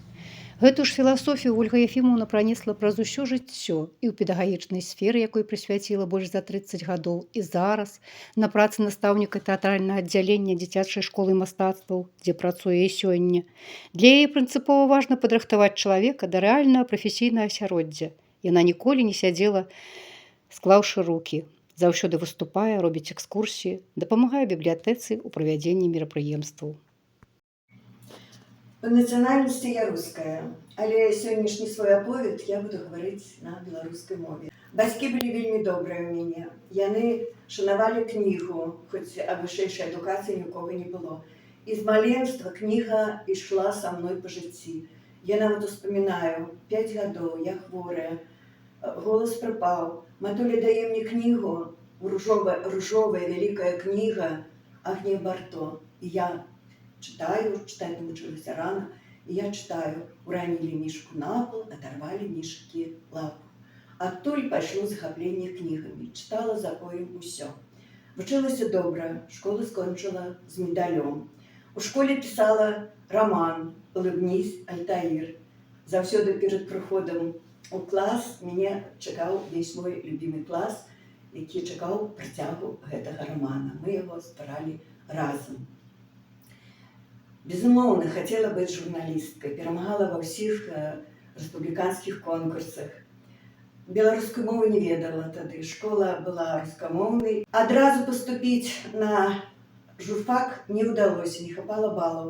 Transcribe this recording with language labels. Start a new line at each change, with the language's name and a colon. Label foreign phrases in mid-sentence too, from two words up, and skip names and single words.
Belarusian: Гэту ж філасофію Ольга Ефімаўна пранесла праз усё жыццё і ў педагагічнай сферы, якой прысвяціла больш за 30 гадоў, і зараз на працы настаўніка тэатральнага аддзялення дзіцячай школы мастацтваў, дзе працуе і сёння. Для яе прынцыпова важна падрыхтаваць чалавека да рэальнага прафесійнага асяроддзя. Яна ніколі не сядзела, склаўшы рукі. Заўсёды выступае, робіць экскурсіі, дапамагае бібліятэцы ў правядзенні мерапрыемстваў.
Russian: По национальности я русская,
Belarusian: але сённяшні свой аповед я буду гаварыць на беларускай мове. Бацькі былі вельмі добрыя ў мяне. Яны шанавалі кнігу, хоць а вышэйшай адукацыі нікога не было. І з маленства кніга ішла са мной па жыцці. Я нават успамінаю, 5 гадоў, я хворая, голас прапаў. Матуля дае мне кнігу, ружовая вялікая кніга Агнія Барто.
Russian: І я читаю, читать научилась рано, и я читаю. Уронили мишку на пол, оторвали мишки лапу. Оттуль пошло захопление книгами. Читала за поем
Belarusian: усё. Вучилася добра, школу скончила с медалем.
Russian: У школе писала роман «Улыбнись, Альтаир». Завсёды перед приходом у класс меня чекал весь мой любимый класс,
Belarusian: який чекал працягу гэтага романа.
Russian: Мы его збирали разом.
Belarusian: Безумоўна, хотела быць журналісткай, перамагала ва ўсіх рэспубліканскіх конкурсах. Беларускую мову не ведала тады, школа была рускамоўнай. Адразу паступіць на журфак не ўдалося, не хапала балаў.